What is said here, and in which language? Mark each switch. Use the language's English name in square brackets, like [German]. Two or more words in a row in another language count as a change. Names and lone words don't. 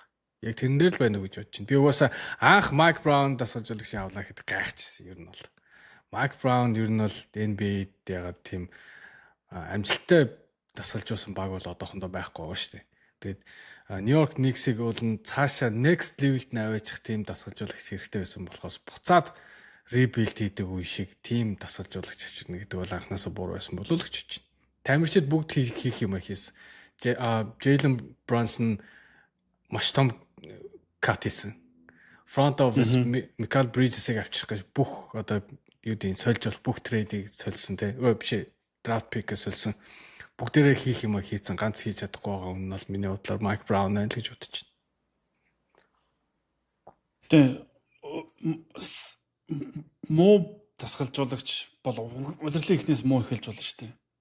[Mongolian] Яг тэрэн дээр л байна уу гэж бодож байна. Би угаасаа анх Майк Браун дасгалжуулагчийн авлаа гэхэд гайхчихсан ер нь бол. Майк Браун ер нь бол NBA-д ягаад тийм амжилттай дасгалжуулсан баг бол одоохондоо байхгүй байгаа шүү дээ. Тэгээд Нью-Йорк Никсийг бол цаашаа [English] next level- [Mongolian] д наваачих тийм дасгалжуулагч хэрэгтэй байсан болохоос буцаад rebuild хийдэг үе шиг тийм дасгалжуулагч авчирна гэдэг бол анхнаасаа буруу байсан болов уу гэж бодож байна. Тамирчид бүгд хийх юм хийсэн. Jalen Brunson маш том кат хийсэн. [English] Front office [Mongolian] Michael Bridges-ийг авчих гэж бүх одоо юу гэдэг сольж бол бүх трейдийг сольсон те. Биш [English] draft pick- [Mongolian] ийг сольсон. Бүгдээрээ хийх юм хийцэн ганц хийж чадахгүй байгаа юм бол миний бодлоор Mike Brown байна л гэж бодож байна. Муу дасгалжуулагч бол удирдлын ихнээс муу эхэлж болно шүү дээ.